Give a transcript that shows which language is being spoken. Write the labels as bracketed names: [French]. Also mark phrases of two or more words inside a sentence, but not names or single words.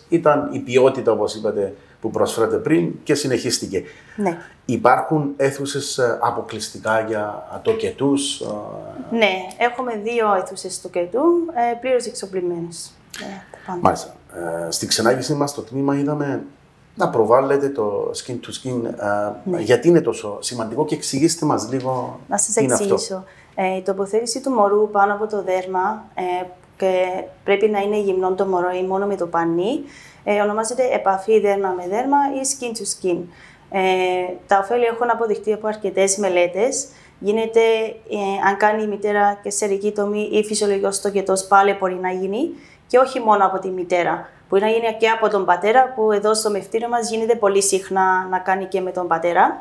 [Greek] Ήταν η ποιότητα, όπως είπατε, που προσφέρατε πριν και συνεχίστηκε. Ναι. Υπάρχουν αίθουσες αποκλειστικά για τοκετούς? Ναι, έχουμε 2 αίθουσες τοκετού, πλήρως εξοπλισμένες. Μάλιστα. Στη ξενάγηση μας στο τμήμα είδαμε να προβάλλετε το [English] skin to skin. [Greek] Ναι. Γιατί είναι τόσο σημαντικό και εξηγήστε μας λίγο. Να σας εξηγήσω. Η τοποθέτηση του μωρού πάνω από το δέρμα και πρέπει να είναι γυμνό το μωρό ή μόνο με το πανί. Ονομάζεται επαφή δέρμα με δέρμα ή [English] skin to skin. [Greek] Τα ωφέλη έχουν αποδειχτεί από αρκετές μελέτες. Γίνεται, αν κάνει η μητέρα καισαρική τομή ή φυσιολογικός τοκετός, πάλι μπορεί να γίνει και όχι μόνο από τη μητέρα. Μπορεί να γίνει και από τον πατέρα, που εδώ στο μευτήριο μας γίνεται πολύ συχνά να κάνει και με τον πατέρα.